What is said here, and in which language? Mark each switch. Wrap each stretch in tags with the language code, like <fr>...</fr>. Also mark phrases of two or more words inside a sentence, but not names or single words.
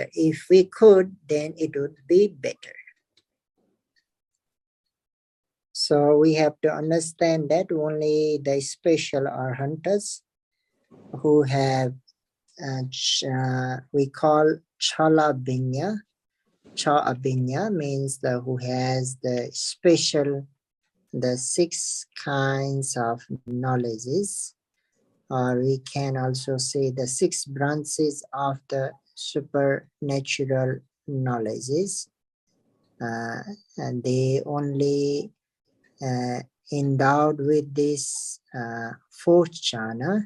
<en>If we could, then it would be better. So we have to understand that only the special arhantas who have we call</en> <pi>chala binya. Cha abhinya</pi> <en>means who has the special, the six kinds of knowledges, or we can also say the six branches of the supernatural knowledges, and they only endowed with this fourth jhana.</en>